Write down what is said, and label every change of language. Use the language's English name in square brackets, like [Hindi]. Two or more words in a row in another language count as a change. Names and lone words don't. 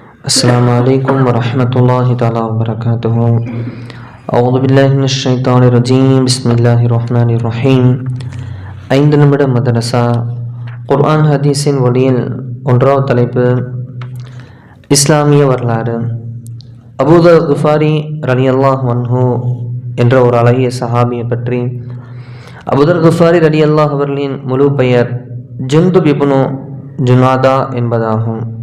[Arabic] السلام عليكم ورحمة الله تعالى وبركاته. أعوذ بالله من الشيطان الرجيم. بسم الله الرحمن الرحيم. [Tamil] 5 நிமிட மதரசா குர்ஆன் ஹதீஸின் ஒளியில் ஒன்றாவது தலைப்பு இஸ்லாமிய வரலாறு. அபூதர் குஃபாரி [Arabic] رضي الله عنه [Tamil] என்ற ஒரு அழகிய சஹாபியை பற்றி. அபூதர் குஃபாரி ரலியல்லாஹு அவர்களின் முழு பெயர் ஜுந்துப் இப்னு ஜுனாதா என்பதாகும்.